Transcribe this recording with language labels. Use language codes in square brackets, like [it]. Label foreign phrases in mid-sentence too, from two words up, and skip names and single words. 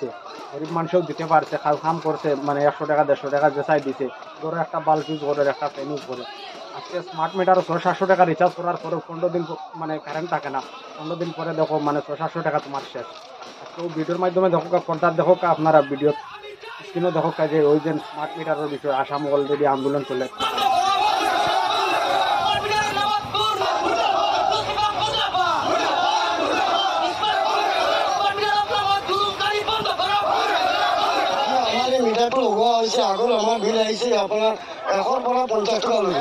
[bn] গরিব মানুষও দিতে পারছে, কাম করছে, মানে 100 টাকা 150 টাকা যেসাই দিছে, ধরো একটা [en] bulb use [bn] করে একটা [en] fan use [bn] করে। আজকে [en] smart meter [bn] 600 700 টাকা রিচার্জ করার পরে 15 দিন মানে কারেন্ট থাকে না, 15 দিন পরে দেখো মানে 600 700 টাকা তোমার শেষ। আজকে ভিডিওর মাধ্যমে দেখো পর্দার দেখো আপনারা [en] video screen [bn] দেখো যে ওই যে [en] smart meter [bn] বিষয়ে আসাম অলরেডি আন্দোলন চলে। [as] মিটাৰটো লগোৱা হৈছে, আগত আমাৰ বিল আহিছে আপোনাৰ 100 পৰা 50 টকা লৈ।